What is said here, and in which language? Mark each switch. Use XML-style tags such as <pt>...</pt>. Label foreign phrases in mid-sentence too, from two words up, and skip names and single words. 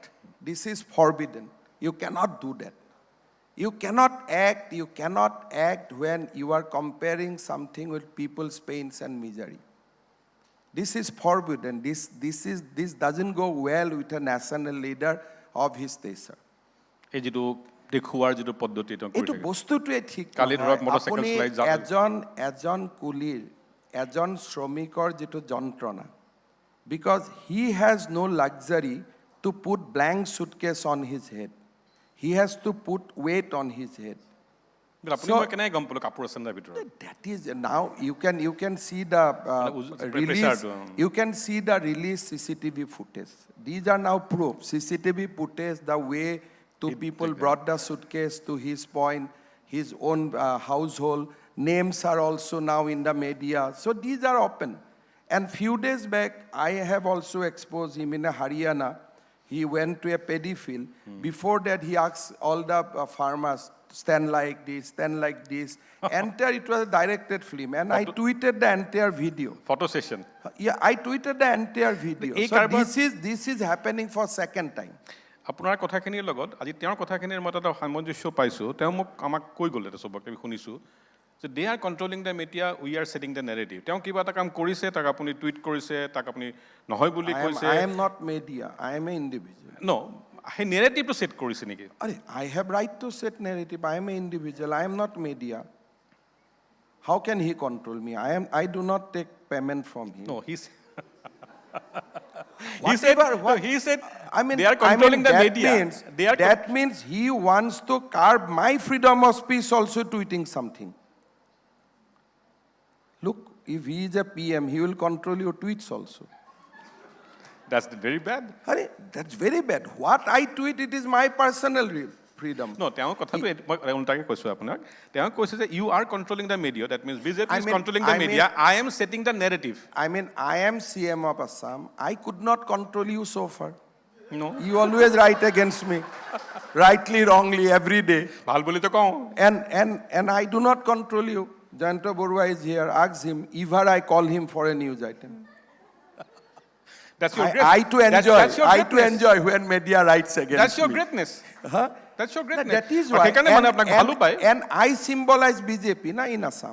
<en>This is forbidden. You cannot do that. You cannot act when you are comparing something with people's pains and misery. This is forbidden. This doesn't go well with a national leader of his stature.</en> <as>এই যিটো দেখুৱাৰ যিটো পদ্ধতি তেওঁ কৰি এইটো থাকে বস্তুটোৱে ঠিক কালি ধৰক মটৰচাইকেল আপুনি চলাই এজন কুলিৰ এজন শ্ৰমিকৰ যিটো যন্ত্ৰণা,</as> <en>because he has no luxury to put blank suitcase on his head. He has to put weight on his head.</en> <as>আপুনি মই কেনেকৈ গম পালোঁ কাপোৰ আছে নাই ভিতৰত</as> <en>That is now you can see the release. You can see the release CCTV footage. These are now proof. CCTV footage, the way Two people brought the suitcase to his point, his own household. Names are also now in the media. So these are open. And few days back, I have also exposed him in Haryana. He went to a paddy field. Before that, he asked all the farmers, stand like this, stand like this. Entire, it was a directed film. And I tweeted the entire video. Photo session. Yeah, I tweeted the entire video. So this is happening for second time.</en> <as>আপোনাৰ কথাখিনিৰ লগত আজি তেওঁৰ কথাখিনিৰ মতে এটা সামঞ্জস্য পাইছোঁ তেওঁ মোক আমাক কৈ গ'ল এটা চবকে আমি শুনিছোঁ যে</as> <en>they are controlling the media we are setting the narrative</en> <as>তেওঁ কিবা এটা কাম কৰিছে তাক আপুনি টুইট কৰিছে তাক আপুনি নহয় বুলি কৈছে</as> <en>I am not media, I am an individual.</en> <as>ন সেই নেৰেটিভটো ছেট কৰিছে নেকি</as> <en>I have right to set narrative, I am an individual, I am not media. How can he control me? I do not take payment from him. No, he said I mean, they are controlling the media. That means he wants to curb my freedom of speech also tweeting something. Look, if he is a PM, he will control your tweets also. That's very bad. That's very bad. What I tweet, it is my personal freedom. No,</en> <as>তেওঁ কথাটো মই উল্টাকে কৈছোঁ আপোনাক তেওঁ কৈছে যে</as> <en>you are controlling the media, that means BJP is controlling the media, I am setting the narrative. I mean, I am CM of Assam. I could not control you so far. No. You always write against me. Rightly, wrongly, every day.</en> <as>ভাল বুলি তো কওঁ</as> <en>And I do not control you. Janto Borua is here. Ask him. Ever I call him for a news item. That's your I to enjoy when media writes against me. That's your greatness. Huh? That's your greatness. That is why. And I symbolize BJP in Assam.</en>